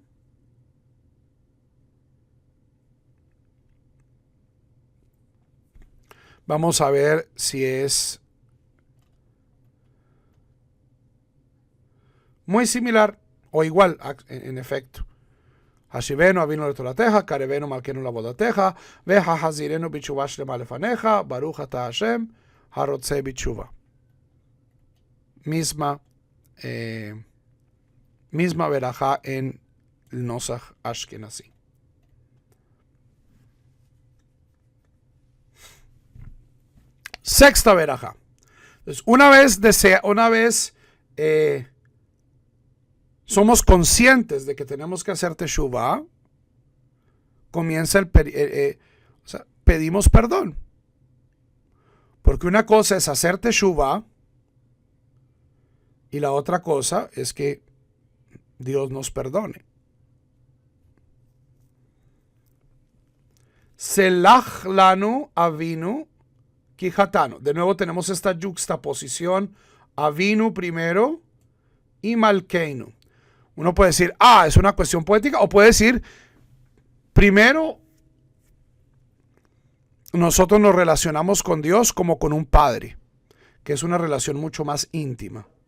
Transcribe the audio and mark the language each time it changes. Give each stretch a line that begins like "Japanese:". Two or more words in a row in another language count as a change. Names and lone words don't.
Spanish: Vamos a ver si es muy similar o igual en efecto.
Hebrew: השיבנו אבינו לתורתך קרבנו מלכנו לעבודתך והחזירנו בתשובה שלמה לפניך ברוך אתה ה, הרוצה בתשובה.
Spanish: Misma verajá en el Nosach Ashkenazi. Sexta verajá. Entonces, una vez somos conscientes de que tenemos que hacer teshuvah, comienza o sea, pedimos perdón. Porque una cosa es hacer teshuvah y la otra cosa es que Dios nos perdone.
Hebrew: סלח לנו אבינו כי חטאנו.
Spanish: De nuevo tenemos esta juxtaposición. Avinu primero y malkeinu. Uno puede decir, es una cuestión poética, o puede decir, primero, nosotros nos relacionamos con Dios como con un padre, que es una relación mucho más íntima.